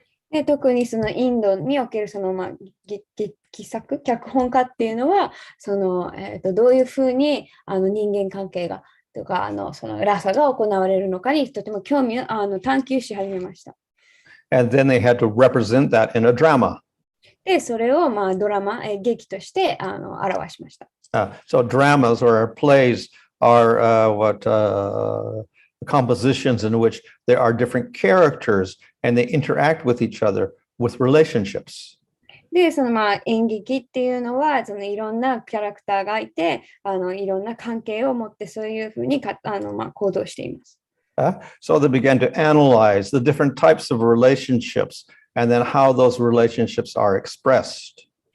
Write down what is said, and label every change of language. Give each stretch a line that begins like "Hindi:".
Japanese: で特にそのインドにおけるその、劇作、脚本家っていうのはその、どういうふうに人間関係がとかそのラサが行われるのかにとても興味を探求し始めました。
English: And then they had to represent that in a drama.
Japanese: で、それをドラマ、劇として表しました。
English: So dramas or plays are compositions in which there are different characters and they interact with each other with relationships.
Japanese: で、その演劇っていうのはそのいろんなキャラクターがいていろんな関係を持ってそういうふうに行動しています。
English: So they began to analyze the different types of relationships and then how those relationships are expressed.